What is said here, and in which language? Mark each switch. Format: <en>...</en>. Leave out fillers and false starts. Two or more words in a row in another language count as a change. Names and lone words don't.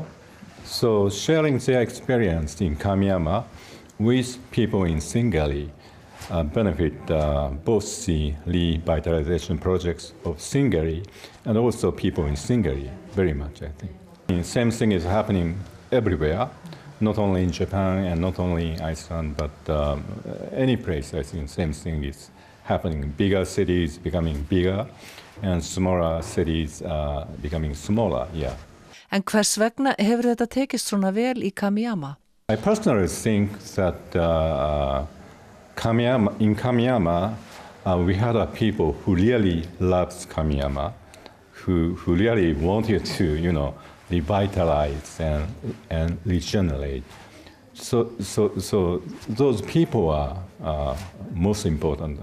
<en>So sharing their experience in Kamiyama with people in Singari benefit both the revitalization projects of Singari and also people in Singari very much, I think. The same thing is happening everywhere, not only in Japan and not only in Iceland, but any place. I think same thing is happening. Bigger cities becoming bigger and smaller cities becoming smaller, yeah.</en> <is>En hvers vegna hefur þetta tekist svona vel í Kamiyama?</is> <en>I personally think that in Kamiyama, we had people who really loved Kamiyama, who really wanted to, revitalize and regenerate. So those people are most important.</en>